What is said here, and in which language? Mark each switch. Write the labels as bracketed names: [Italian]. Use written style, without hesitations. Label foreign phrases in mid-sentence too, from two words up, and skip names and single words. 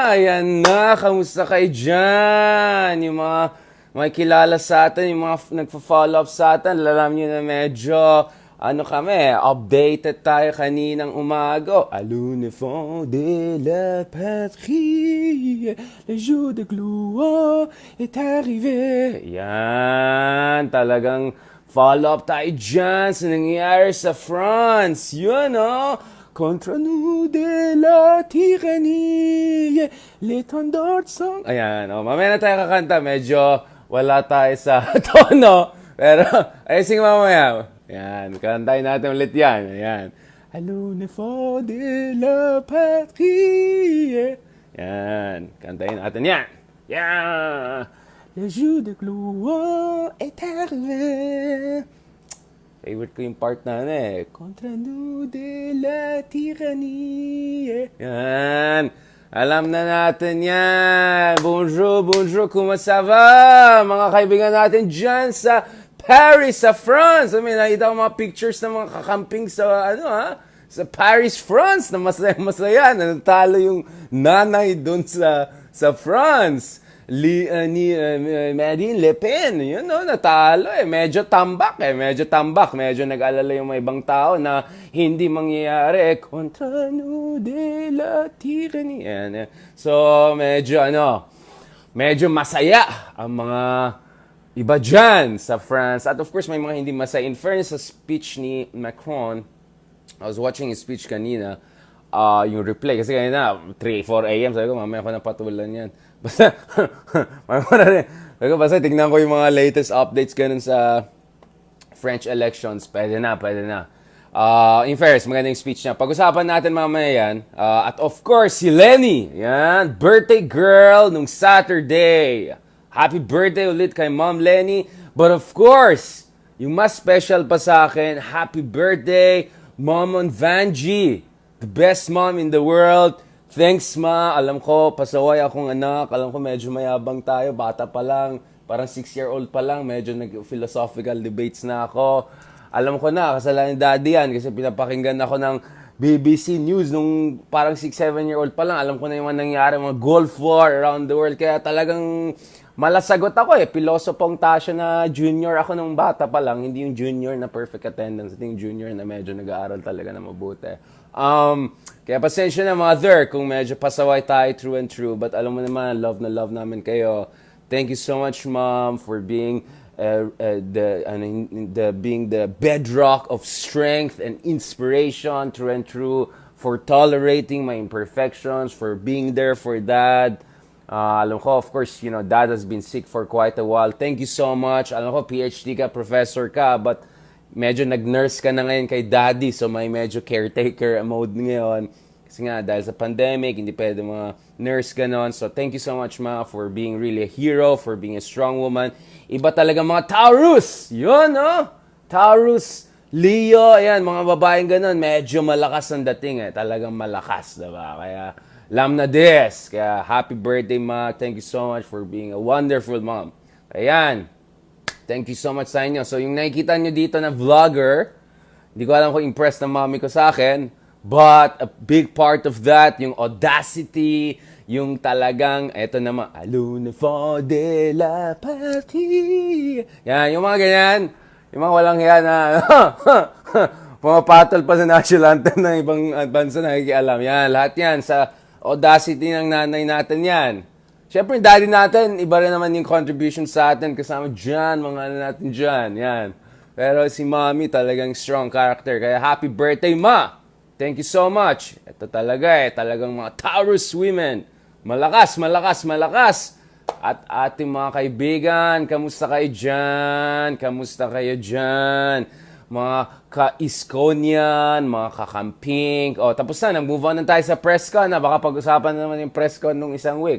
[Filipino] Ayan na, kamusta kayo dyan? Yung mga kilala sa atin, yung mga nagpa- [English] follow up [Filipino] sa atin, alam nyo na medyo, kami, updated tayo kaninang umaga. [French] À l'uniforme de la patrie, le jour de gloire est arrivé. [Filipino] Yan, talagang [English] follow up [Filipino] tayo dyan sa nangyayari sa France. Yun, [French] Contre nous de la tyrannie, l'étendard sang. [Filipino] Ayan, mamaya na tayo kakanta. Medyo wala tayo sa tono. Pero, ayosing mamaya. Ayan, kantayin natin ulit yan. Ayan. [French] À l'uniforme de la patrie. [Filipino] Ayan, kantayin natin yan. Yan. [French] Le jour de gloire est arrivé. [Filipino] Favorite ko yung part na [French] Contre nous de la tyrannie. [Filipino] Yan. Alam na natin yan. [French] Bonjour, bonjour. [Filipino] Kumusta va? Mga kaibigan natin dyan sa Paris, sa France. Nakita ko mga pictures ng mga kakamping sa, sa Paris, France. Na masaya-masaya. Natalo yung nanay doon sa France. Marine Le Pen, natalo Medyo tambak Medyo nag-alala yung mga ibang tao na hindi mangyayari. Contre nous de la tyrannie. So, medyo masaya ang mga iba dyan sa France. At of course, may mga hindi masaya. [English] In fairness [Filipino] sa speech ni Macron, [English] I was watching his speech [Filipino] kanina, yung replay. Kasi kanina, 3-4 a.m. Sabi ko, mamaya ko na patulan yan. Basta tignan ko yung mga [English] latest updates [Filipino] ganun sa [English] French elections. [Filipino] Pwede na. [English] In fairness, [Filipino] magandang speech niya. Pag-usapan natin mamaya yan. At of course, si LENI. Yan, birthday girl nung Saturday. [English] Happy birthday [Filipino] ulit kay [English] Mom LENI. But of course, [Filipino] yung mas special pa sa akin, [English] happy birthday, Mom on Vanji. The best mom in the world. Thanks, Ma. [Filipino] Alam ko, pasaway akong anak. Alam ko, medyo mayabang tayo. Bata pa lang. Parang 6-year-old pa lang. Medyo nag- [English] philosophical debates [Filipino] na ako. Alam ko na, kasalanan ni Daddy yan. Kasi pinapakinggan ako ng BBC News nung parang 6-7-year-old pa lang. Alam ko na yung mga nangyari, mga Gulf War [English] around the world. [Filipino] Kaya talagang malasagot ako Pilosopong Tasha na junior ako nung bata pa lang. Hindi yung junior na [English] perfect attendance. [Filipino] Ito yung junior na medyo nag-aaral talaga na mabuti. Kaya pasensya na, Mother, kung medyo pasaway tayo [English] true and true. [Filipino] But alam mo naman, love na love namin kayo. [English] Thank you so much, Mom, for being being the bedrock of strength and inspiration, true and true, for tolerating my imperfections, for being there for Dad. [Filipino] Alam ko, [English] of course, Dad has been sick for quite a while. Thank you so much. [Filipino] Alam ko, PhD ka, professor ka, but medyo nag-nurse ka na ngayon kay Daddy, so may medyo [English] caretaker mode [Filipino] ngayon. Kasi nga, dahil sa pandemic, hindi pwede mga nurse ganon. [English] So, thank you so much, Ma, for being really a hero, for being a strong woman. [Filipino] Iba talaga mga Taurus! Yun, Taurus, Leo, ayan, mga babaeng ganon, medyo malakas ang dating Talagang malakas, diba? Kaya, lam na des. Kaya, [English] happy birthday, [Filipino] Ma. [English] Thank you so much for being a wonderful mom. [Filipino] Ayan. [English] Thank you so much [Filipino] sa inyo. So, yung nakikita nyo dito na vlogger, hindi ko alam kung impressed na mommy ko sa akin, [English] but a big part of that, [Filipino] yung audacity, yung talagang, eto naman, [French] à l'uniforme de la patrie. [Filipino] Yan, yung mga ganyan, yung mga walang yan na, pumapatol pa sa [English] national anthem [Filipino] ng ibang bansa na nakikialam. Yan, lahat yan, sa audacity ng nanay natin yan. Siyempre, daddy natin, iba rin naman yung contribution sa atin kasama dyan, mga natin dyan, yan. Pero si mommy talagang strong character. Kaya [English] happy birthday, [Filipino] Ma! [English] Thank you so much. [Filipino] Ito talaga talagang mga Taurus women. Malakas, malakas, malakas. At ating mga kaibigan, kamusta kayo dyan? Kamusta kayo dyan? Mga ka-Iskonian, mga kakamping. Tapos na, nag- [English] move on [Filipino] na tayo sa [English] press con. [Filipino] Baka pag-usapan na naman yung [English] press con [Filipino] nung isang week.